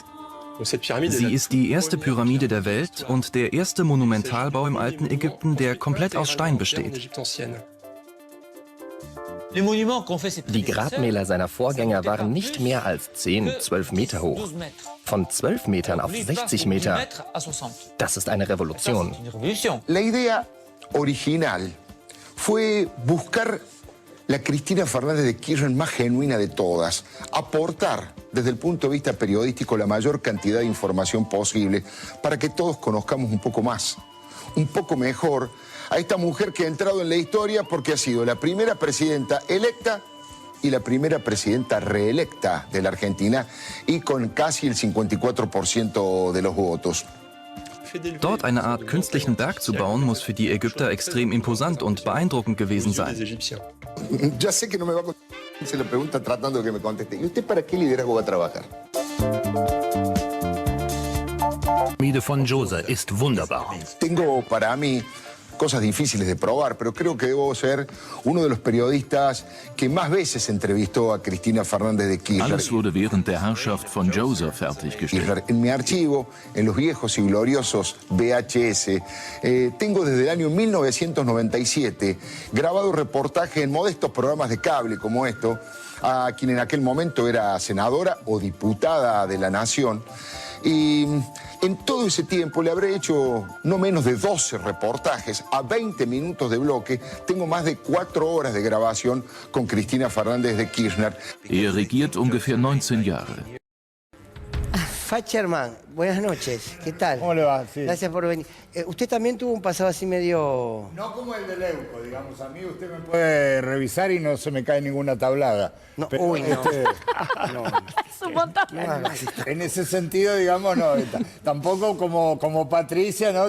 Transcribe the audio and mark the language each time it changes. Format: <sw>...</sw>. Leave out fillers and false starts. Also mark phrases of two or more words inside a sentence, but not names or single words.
<de>Sie ist die erste Pyramide der Welt und der erste Monumentalbau im alten Ägypten, der komplett aus Stein besteht. Die Grabmäler seiner Vorgänger waren nicht mehr als 10, 12 Meter hoch. Von 12 Metern auf 60 Meter, das ist eine Revolution.</de> <es>La idea original fue buscar la Cristina Fernández de Kirchner más genuina de todas, aportar desde el punto de vista periodístico la mayor cantidad de información posible para que todos conozcamos un poco más, un poco mejor a esta mujer que ha entrado en la historia porque ha sido la primera presidenta electa y la primera presidenta reelecta de la Argentina y con casi el 54% de los votos.</es> <de>Dort eine Art künstlichen Berg zu bauen, muss für die Ägypter extrem imposant und beeindruckend gewesen sein.</de> <es>Ya sé que no me va a contestar, se lo pregunta tratando de que me conteste. ¿Y usted para qué liderazgo va a trabajar?</es> <de>Die Pyramide von Djoser ist wunderbar.</de> <es>Tengo para mí cosas difíciles de probar, pero creo que debo ser uno de los periodistas que más veces entrevistó a Cristina Fernández de Kirchner.</es> <de>Alles wurde während der Herrschaft von Djoser fertiggestellt.</de> <es>En mi archivo, en los viejos y gloriosos VHS, tengo desde el año 1997 grabado reportaje en modestos programas de cable como esto, a quien en aquel momento era senadora o diputada de la Nación. Y en todo ese tiempo le habré hecho no menos de 12 reportajes a 20 minutos de bloque. Tengo más de 4 horas de grabación con Cristina Fernández de Kirchner.</es> <de>Regiert ungefähr 19 Jahre.</de> <es>Facherman, buenas noches. ¿Qué tal? ¿Cómo le va? Sí. Gracias por venir. ¿Usted también tuvo un pasado así medio...? No como el de Leuco, digamos. A mí usted me puede revisar y no se me cae ninguna tablada. No, pero, uy, no. No. Es un montón. En ese sentido, digamos, no. Tampoco como Patricia, ¿no?</es>